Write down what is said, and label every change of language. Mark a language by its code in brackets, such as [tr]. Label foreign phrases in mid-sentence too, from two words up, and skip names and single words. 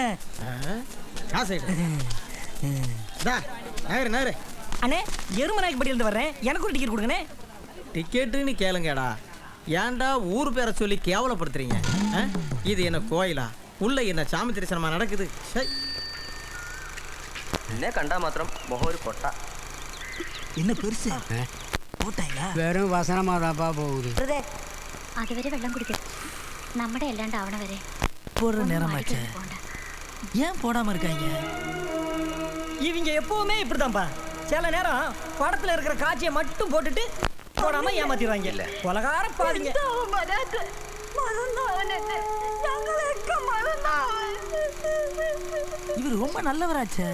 [ta] காசு நேரு. அண்ணே எருமநாயக்கு இருந்து வர்றேன். எனக்கு ஒரு டிக்கெட் கொடுங்கண்ணே. டிக்கெட்டுன்னு கேளுங்கடா. ஏன்டா ஊர் பேரை சொல்லி கேவலப்படுத்துறீங்க? இது என்ன கோயிலா? உள்ள என்ன சாமி தரிசனமா நடக்குது? [ml] എന്നെ കണ്ടാ മാത്രം മുഖം ഒരു കൊട്ട. [ta] என்ன பெருசு போட்டாங்களா? வெறும் வசனமாதாப்பா போகுது. [ml] അതുവരെ വെള്ളം കുടിക്കണം. നമ്മുടെ അല്ലാണ്ട് ആവണ വരെ [ta] போடுற நேரமாச்சே. ஏன் போடாம இருக்காங்க? இவங்க எப்பவுமே இப்படிதான்ப்பா. சில நேரம் படத்துல இருக்கிற காட்சியை மட்டும் போட்டுட்டு போடாம ஏமாத்திடுவாங்க. இல்ல கொலகார பாருங்க. இவர் ரொம்ப நல்லவராச்சே.